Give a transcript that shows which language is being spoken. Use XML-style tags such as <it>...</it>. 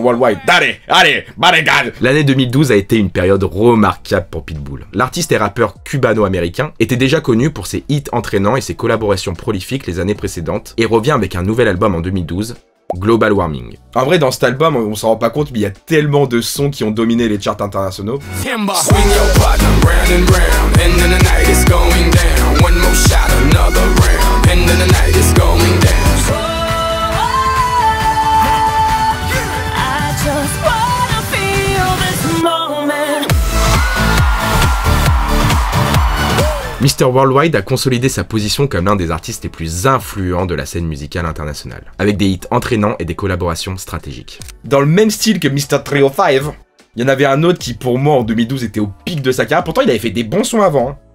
<fr>Worldwide, allez, bodyguard. L'année 2012 a été une période remarquable pour Pitbull. L'artiste et rappeur cubano-américain était déjà connu pour ses hits entraînants et ses collaborations prolifiques les années précédentes et revient avec un nouvel album en 2012, Global Warming. En vrai, dans cet album, on s'en rend pas compte, mais il y a tellement de sons qui ont dominé les charts internationaux.</fr> <en>Timber. Swing your partner round and round, and then the night is going down. One more shot, another round, and then the night is going down. I just wanna feel this moment. Mr.</en> <fr>Worldwide a consolidé sa position comme l'un des artistes les plus influents de la scène musicale internationale, avec des hits entraînants et des collaborations stratégiques. Dans le même style que Mr. 305, il y en avait un autre qui pour moi en 2012 était au pic de sa carrière, pourtant il avait fait des bons sons avant, hein.</fr>